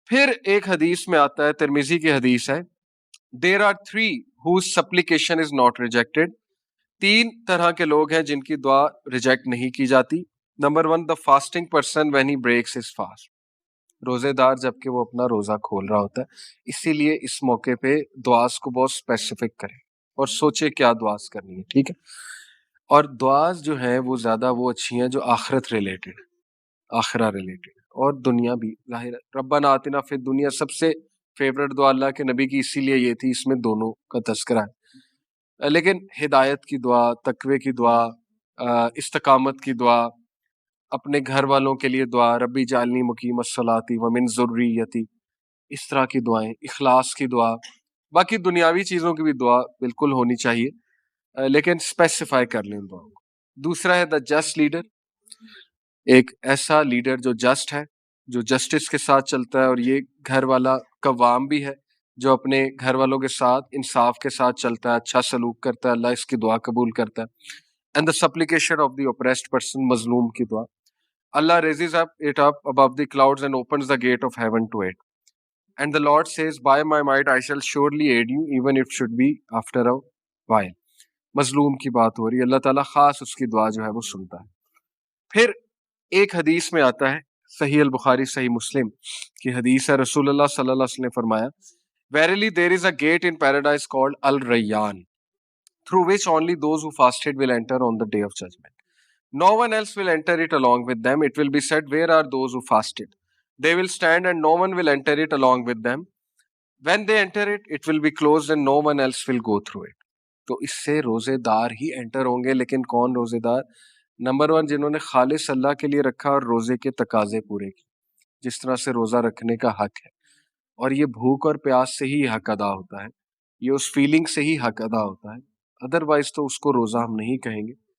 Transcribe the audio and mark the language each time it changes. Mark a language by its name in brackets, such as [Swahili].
[Urdu] پھر ایک حدیث میں آتا ہے، ترمذی کی حدیث ہے، [English] There are three whose supplication is not rejected. [Urdu] 3 طرح کے لوگ ہیں جن کی دعا ریجیکٹ نہیں کی جاتی. Number 1 [English] the fasting person when he breaks his fast. [Urdu] روزے دار جب کہ وہ اپنا روزہ کھول رہا ہوتا ہے، اسی لیے اس موقع پہ دعاز کو بہت اسپیسیفک کریں اور سوچے کیا دعاز کرنی ہے، ٹھیک ہے. اور دعاز جو ہیں وہ زیادہ وہ اچھی ہیں جو آخرت ریلیٹڈ، آخرہ ریلیٹڈ، اور دنیا بھی ظاہر ہے. [Arabic] ربنا آتنا فی الدنیا [Urdu] سب سے فیوریٹ دعا اللہ کے نبی کی اسی لیے یہ تھی، اس میں دونوں کا تذکرہ ہے. لیکن ہدایت کی دعا، تقوی کی دعا، استقامت کی دعا، اپنے گھر والوں کے لیے دعا، [Arabic] ربی جعلنی مقیم الصلاۃ ومن ذریتی، [Urdu] اس طرح کی دعائیں، اخلاص کی دعا، باقی دنیاوی چیزوں کی بھی دعا بالکل ہونی چاہیے، لیکن اسپیسیفائی کر لیں ان دعاؤں کو. دوسرا ہے [English] the just leader, [Urdu] ایک ایسا لیڈر جو جسٹ ہے، جو جسٹس کے ساتھ چلتا ہے، اور یہ گھر والا قوام بھی ہے جو اپنے گھر والوں کے ساتھ انصاف کے ساتھ چلتا ہے، اچھا سلوک کرتا ہے، اللہ اس کی دعا قبول کرتا ہے. [English] and the supplication of the oppressed person، [Urdu] مظلوم کی دعا. [English] Allah raises it up above the clouds and opens the gate of heaven to it. And the Lord says, by my might I shall surely aid you, even if it should be after a while. [Urdu] مظلوم کی بات ہو رہی ہے، اللہ تعالیٰ خاص اس کی دعا جو ہے وہ سنتا ہے. پھر ایک حدیث میں آتا ہے، صحیح البخاری صحیح مسلم کی حدیث ہے، رسول اللہ صلی اللہ علیہ وسلم نے فرمایا، [English] Verily there is a gate in paradise called Al-Rayyan, through which only those who fasted will enter on the day of judgment. No one else will enter it along with them. It will be said, where are those who fasted? They will stand and no one will enter it along with them. When they enter it, it will be closed and no one else will go through it. [Urdu] تو اس سے روزے دار ہی inter ہوں گے، لیکن کون روزے دار؟ نمبر 1 جنہوں نے خالص اللہ کے لیے رکھا اور روزے کے تقاضے پورے کیے، جس طرح سے روزہ رکھنے کا حق ہے، اور یہ بھوک اور پیاس سے ہی حق ادا ہوتا ہے، یہ اس فیلنگ سے ہی حق ادا ہوتا ہے، ادروائز تو اس کو روزہ ہم نہیں کہیں گے.